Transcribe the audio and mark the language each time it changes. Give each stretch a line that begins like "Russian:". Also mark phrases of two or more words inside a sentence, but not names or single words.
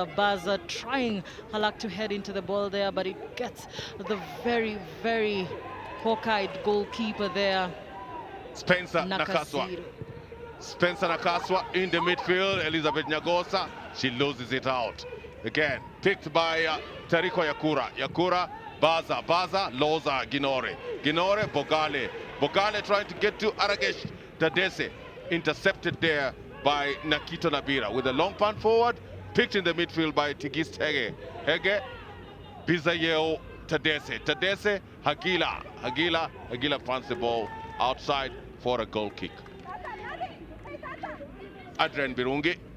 English: Baza trying her luck to head into the ball there, but it gets the very, very hawk-eyed goalkeeper there. Spencer Nakaswa. Spencer Nakaswa in the midfield. Elizabeth Nyagosa, she loses it out. Again, picked by Tariko Yakura. Yakura, Baza, Loza, Ginore. Ginore, Bogale. Bogale trying to get to Aragesh Dadese. Intercepted there by Nakito Nabira with a long punt forward, picked in the midfield by Tigist Hege. Hege, Bizayeo Tadese. Tadese, Hagila punts the ball outside for a goal kick. Adrian Birungi.